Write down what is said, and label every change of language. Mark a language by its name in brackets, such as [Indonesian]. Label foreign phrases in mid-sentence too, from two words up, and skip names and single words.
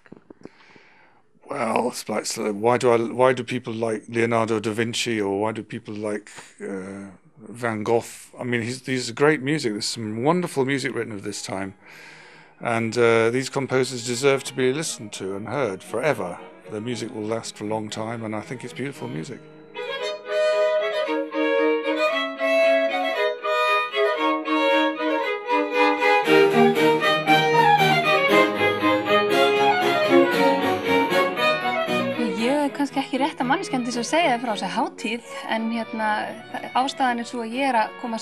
[English] Well, it's like, why do people like Leonardo da Vinci, or why do people like Van Gogh? I mean, these are great music. There's some wonderful music written of this time. And these composers deserve to be listened to and heard forever. Their music will last for a long time, and I think it's beautiful music. [Icelandic] Kannski ekki rétta manneskjan til að segja frá þessu hátíð, en ástæðan svo að ég að koma